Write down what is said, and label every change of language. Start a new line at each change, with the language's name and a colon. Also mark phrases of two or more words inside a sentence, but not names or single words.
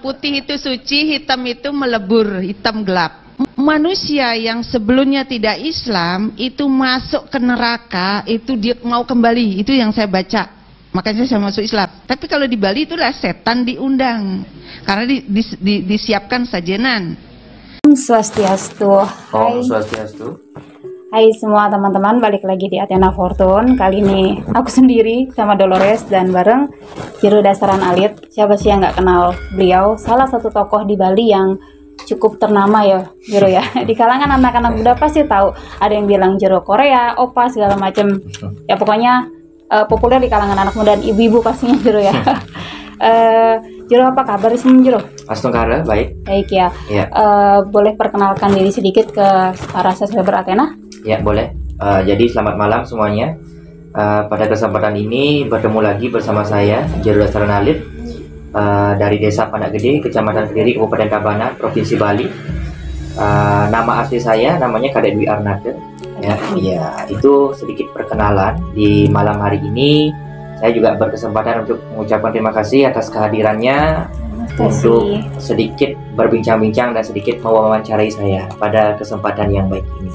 Indonesian: Putih itu suci, hitam itu melebur, hitam gelap. Manusia yang sebelumnya tidak Islam itu masuk ke neraka, itu dia mau kembali. Itu yang saya baca, makanya saya masuk Islam. Tapi kalau di Bali itulah setan diundang karena disiapkan sajenan.
Sanskrit: Swastiastu. Om Swastiastu.
Indonesian: Hai semua teman-teman, balik lagi di Athena Fortune. Kali ini aku sendiri sama Dolores dan bareng Jero Dasaran Alit. Siapa sih yang nggak kenal beliau? Salah satu tokoh di Bali yang cukup ternama ya, Jero ya. Di kalangan anak-anak muda pasti tahu. Ada yang bilang Jero Korea, opa segala macam. Ya pokoknya populer di kalangan anak muda dan ibu-ibu pastinya Jero ya. Jero, apa kabar sih Jero? Astungkara, baik. Baik ya. Ya. Boleh perkenalkan diri sedikit ke para subscriber Athena? Ya, boleh. Jadi selamat malam semuanya. Pada kesempatan ini bertemu lagi bersama saya, Jero Dasaran Alit, dari Desa Pandak Gede, Kecamatan Kediri, Kabupaten Tabanan, Provinsi Bali. Nama asli saya namanya Kadek Dwi Arnada. Ya, itu sedikit perkenalan. Di malam hari ini saya juga berkesempatan untuk mengucapkan terima kasih atas kehadirannya untuk sedikit berbincang-bincang dan sedikit mewawancarai saya pada kesempatan yang baik ini.